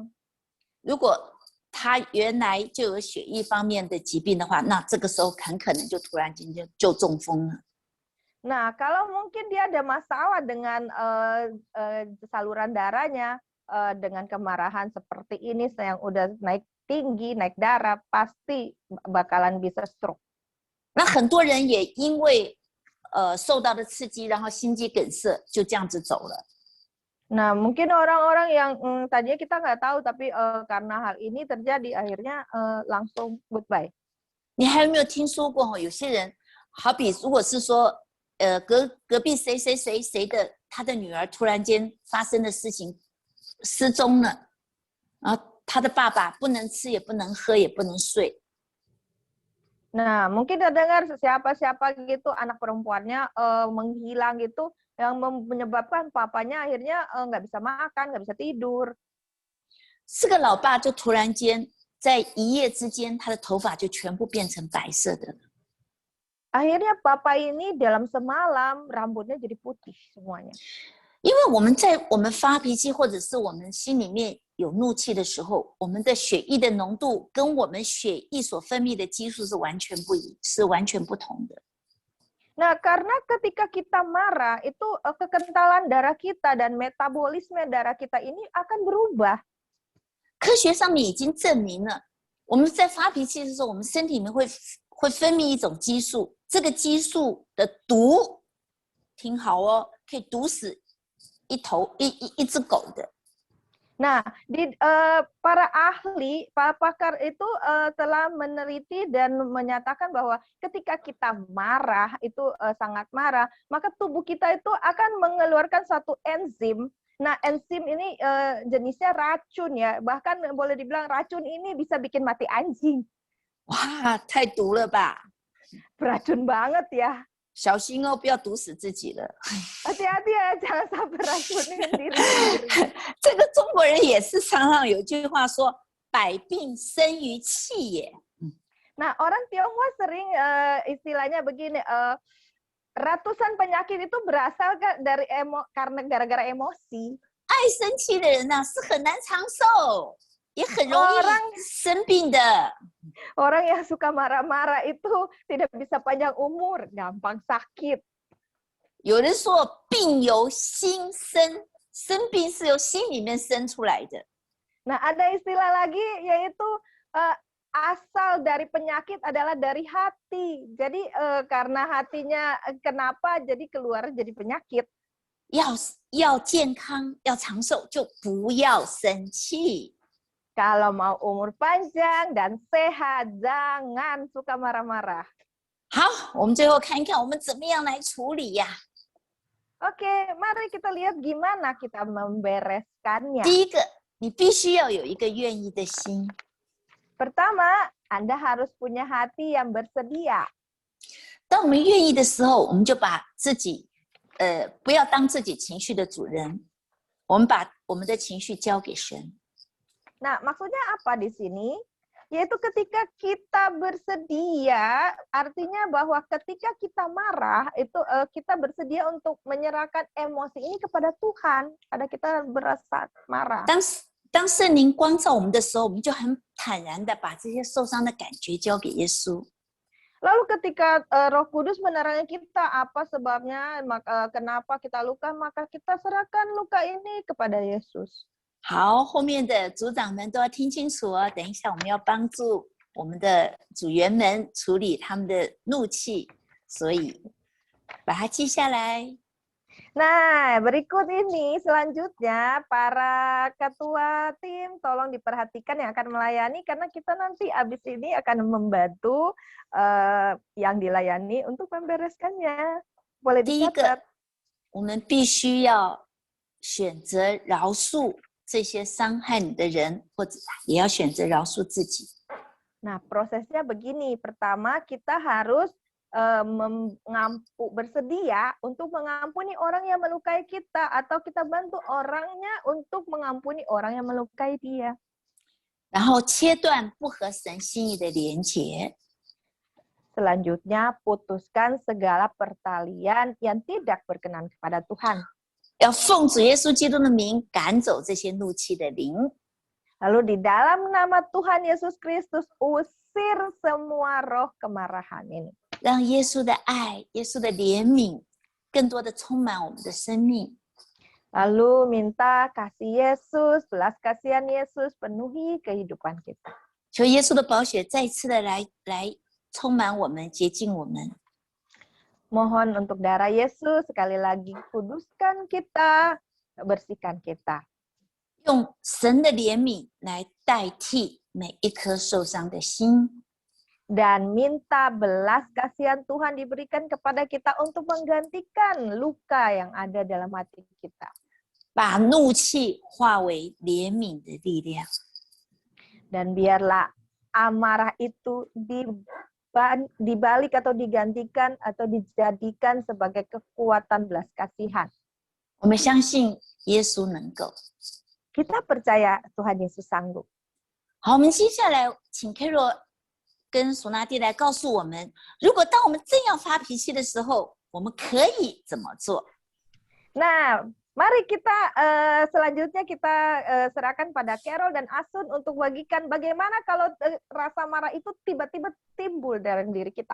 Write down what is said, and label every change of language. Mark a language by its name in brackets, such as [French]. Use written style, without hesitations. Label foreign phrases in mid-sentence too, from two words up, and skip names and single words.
[Chinese] 如果他原来就有血液方面的疾病的话，那这个时候很可能就突然间就中风了。 [Indonesian] Nah, kalau mungkin dia ada masalah dengan saluran darahnya, dengan kemarahan seperti ini yang udah naik tinggi, naik darah, pasti bakalan bisa stroke. [Chinese] 那很多人也因为受到的刺激，然后心肌梗塞，就这样子走了。 [Indonesian] Nah, mungkin orang-orang yang tadinya kita nggak tahu, tapi karena hal ini terjadi, akhirnya langsung goodbye. [Chinese] 你还有没有听说过？有些人，好比如果是说，隔壁谁谁谁谁的他的女儿突然间发生的事情失踪了，然后他的爸爸不能吃也不能喝也不能睡。 [Indonesian] Nah, mungkin kita dengar siapa-siapa gitu anak perempuannya menghilang gitu, yang menyebabkan papanya akhirnya nggak bisa makan, nggak bisa tidur. [Chinese] 这个老爸就突然间在一夜之间，他的头发就全部变成白色的了。 [Indonesian] Akhirnya papa ini dalam semalam rambutnya jadi putih semuanya. [Chinese] 因为我们发脾气，或者是我们心里面有怒气的时候，我们的血液的浓度跟我们血液所分泌的激素是完全不同的。 [Indonesian] Nah, karena ketika kita marah, itu kekentalan darah kita dan metabolisme darah kita ini akan berubah. [Chinese] 科学上面已经证明了，我们在发脾气的时候，我们身体里面会分泌一种激素，这个激素的毒，听好哦，可以毒死一只狗的。 [Indonesian] Nah, para ahli, para pakar itu telah meneliti dan menyatakan bahwa ketika kita marah, itu sangat marah, maka tubuh kita itu akan mengeluarkan satu enzim. Nah, enzim ini jenisnya racun ya, bahkan boleh dibilang racun ini bisa bikin mati anjing. [Chinese] 哇，太毒了吧！ [Indonesian] Beracun banget ya. [Chinese] 小心哦，不要毒死自己了。 [Indonesian] Hati-hati ya, jangan sampai racunin diri sendiri. [Chinese] 这个中国人也是常常有句话说“百病生于气也”。 [Indonesian] Nah, orang Tionghoa sering istilahnya begini, ratusan penyakit itu berasal dari karena gara-gara emosi. [Chinese] 爱生气的人呢、是很难长寿，也很容易生病的。 [Indonesian] Orang yang suka marah-marah itu tidak bisa panjang umur, gampang sakit. [Chinese] 有人说病由心生，生病是由心里面生出来的。 [Indonesian] Nah, ada istilah lagi yaitu asal dari penyakit adalah dari hati. Jadi karena hatinya kenapa jadi keluar jadi penyakit. [Chinese] 要健康，要长寿，就不要生气。 [Indonesian] Kalau mau umur panjang dan sehat, jangan suka marah-marah. [Chinese] 好，我们最后看一看我们怎么样来处理呀。 [Indonesian] Oke, mari kita lihat gimana kita membereskannya. [Chinese] 第一个，你必须要有一个愿意的心。 [Indonesian] Pertama, Anda harus punya hati yang bersedia. [Chinese] 当我们愿意的时候，我们就把自己，不要当自己情绪的主人，我们把我们的情绪交给神。 [Indonesian] Nah, maksudnya apa di sini? Yaitu ketika kita bersedia, artinya bahwa ketika kita marah, itu kita bersedia untuk menyerahkan emosi ini kepada Tuhan. Pada kita berasa marah. [Chinese] 当圣灵光照我们的时候，我们就很坦然的把这些受伤的感觉交给耶稣。 [Indonesian] Lalu ketika Roh Kudus menerangi kita apa sebabnya, kenapa kita luka, maka kita serahkan luka ini kepada Yesus. [Chinese] 好，后面的组长们都要听清楚哦。等一下，我们要帮助我们的组员们处理他们的怒气，所以把它记下来。 [Indonesian] Nah, berikut ini selanjutnya para ketua tim tolong diperhatikan yang akan melayani karena kita nanti habis ini akan membantu yang dilayani untuk membereskannya. Boleh [Chinese] 第一 [Indonesian] dicatat. [Chinese] 个，我们必须要选择饶恕这些伤害你的人，或者也要选择饶恕自己。 [Indonesian] Nah, prosesnya begini. Pertama, kita harus bersedia untuk mengampuni orang yang melukai kita atau kita bantu orangnya untuk mengampuni orang yang melukai dia. [Chinese] 然后切断不合神心意的连结， [Indonesian] Selanjutnya, putuskan segala pertalian yang tidak berkenan kepada Tuhan. [Chinese] 要奉主耶稣基督的名赶走这些怒气的灵。 [Indonesian] Lalu di dalam nama Tuhan Yesus Kristus, usir semua roh kemarahan ini. [Chinese] 让耶稣的爱、耶稣的怜悯，更多的充满我们的生命。 [Indonesian] Lalu minta kasih Yesus, belas kasihan Yesus penuhi kehidupan kita. [Chinese] 求耶稣的宝血再次的来充满我们，洁净我们。 [Indonesian] Mohon untuk darah Yesus sekali lagi kuduskan kita, bersihkan kita. [Chinese] 用神的怜悯来代替每一颗受伤的心。 [Indonesian] Dan minta belas kasihan Tuhan diberikan kepada kita untuk menggantikan luka yang ada dalam hati kita. [Chinese] 把怒气化为怜悯的力量。 [Indonesian] Dan biarlah amarah itu dibalik atau digantikan atau dijadikan sebagai kekuatan belas kasihan. [Chinese] 我们相信耶稣能够。 [Indonesian] Kita percaya Tuhan Yesus sanggup. [Chinese] 好，我们接下来请 Carol 跟索纳蒂来告诉我们，如果当我们正要发脾气的时候，我们可以怎么做？ [Indonesian] Nah, mari kita selanjutnya kita serahkan pada Carol dan Asun untuk bagikan bagaimana kalau rasa marah itu tiba-tiba timbul dalam diri kita.